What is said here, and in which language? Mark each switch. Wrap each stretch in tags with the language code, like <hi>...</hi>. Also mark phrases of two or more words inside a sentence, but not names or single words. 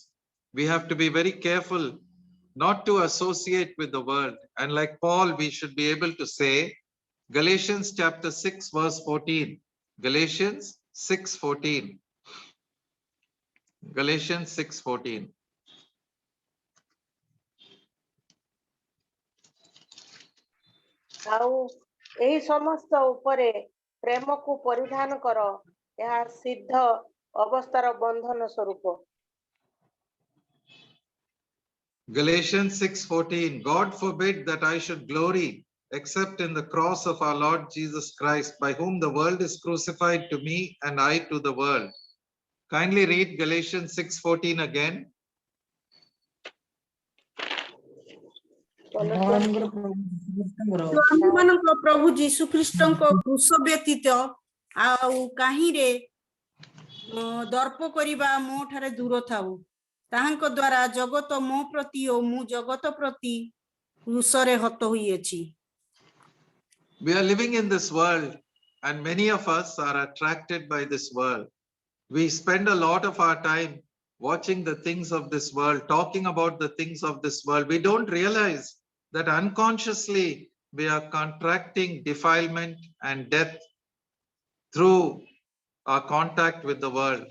<en>We have to be very careful not to associate with the world. And like Paul, we should be able to say, Galatians chapter 6, verse 14. Galatians 6:14. Galatians 6:14.</en> <or>ଆଉ ଏହି ସମସ୍ତ ଉପରେ ପ୍ରେମକୁ ପରିଧାନ କର, ଏହା ସିଦ୍ଧ ଅବସ୍ଥାର ବନ୍ଧନ ସ୍ୱରୂପ।</or> <en>Galatians 6:14. God forbid that I should glory except in the cross of our Lord Jesus Christ, by whom the world is crucified to me and I to the world. Kindly read Galatians 6:14 again.</en> <or>ଆମମାନଙ୍କ ପ୍ରଭୁ ଯୀଶୁ ଖ୍ରୀଷ୍ଟଙ୍କ କ୍ରୁଶ ବ୍ୟତୀତ ଆଉ କାହିଁରେ ଦର୍ପ କରିବା ମୋ ଠାରେ ଦୂର ଥାଉ। ତାହାଙ୍କ ଦ୍ୱାରା ଜଗତ ମୋ ପ୍ରତି ଓ ମୁଁ ଜଗତ ପ୍ରତି କ୍ରୁଶରେ ହତ ହୋଇଅଛି।</or> <en>We are living in this world, and many of us are attracted by this world. We spend a lot of our time watching the things of this world, talking about the things of this world. We don't realize that unconsciously we are contracting defilement and death through our contact with the world.</en>